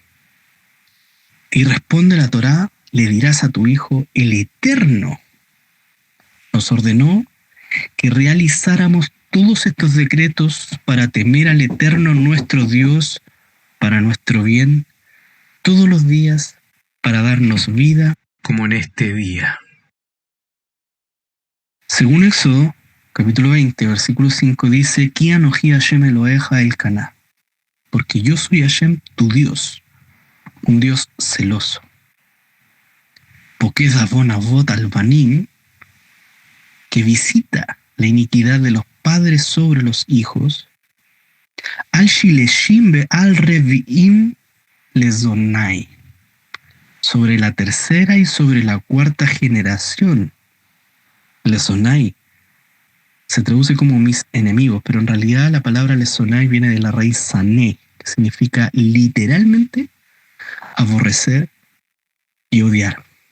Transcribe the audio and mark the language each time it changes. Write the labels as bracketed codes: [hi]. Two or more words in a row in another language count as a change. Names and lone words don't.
[es] Y responde la Torá: le dirás a tu hijo, el Eterno nos ordenó que realizáramos todos estos decretos para temer al Eterno nuestro Dios, para nuestro bien, todos los días, para darnos vida como en este día. Según Éxodo, capítulo 20, versículo 5, dice: [he] כי אנכי השם אלהיך אל קנא, [es] porque yo soy Hashem tu Dios, un Dios celoso. [he] פקד עון אבות על בנים, [es] que visita la iniquidad de los padres sobre los hijos, [he] על שלשים ועל רבעים לשנאי, [es] sobre la tercera y sobre la cuarta generación. Lezonai se traduce como mis enemigos, pero en realidad la palabra lezonai viene de la raíz sané, que significa literalmente aborrecer y odiar.